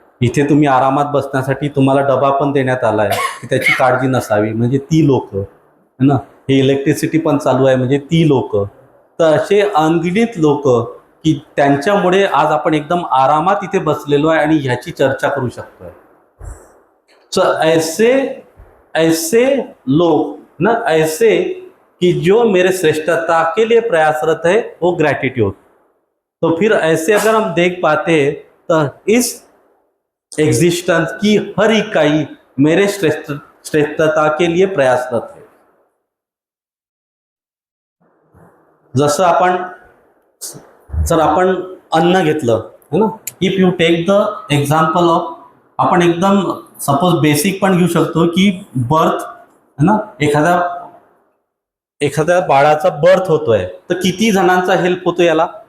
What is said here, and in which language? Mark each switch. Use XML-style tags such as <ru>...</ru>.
<mr>इथे तुम्ही आरामात बसण्यासाठी तुम्हाला डबा पण देण्यात आला आहे की त्याची काळजी नसावी, म्हणजे ती लोक, है ना. हे इलेक्ट्रिसिटी पण चालू आहे म्हणजे ती लोक. तर असे अनगिनित लोक की त्यांच्यामुळे आज आपण एकदम आरामात इथे बसलेलो आहे आणि ह्याची चर्चा करू शकतोय.</mr> <hi>सो ऐसे लोग ना, ऐसे कि जो मेरे श्रेष्ठता के लिए प्रयासरत है वो ग्रैटिट्यूड. तो फिर ऐसे अगर हम देख पाते तो इस एग्जिस्टेंस की हर इकाई मेरे श्रेष्ठता के लिए प्रयासरत है.</hi> <mr>जसं आपण अन्न घेतलं है ना,</mr> <en>if you take the example of,</en> <mr>आपण एकदम सपोज बेसिक पण घेऊ शकतो की बर्थ है ना, एखाद्या बाळाचा बर्थ होतोय तर किती जणांचा हेल्प होतो याला.</mr>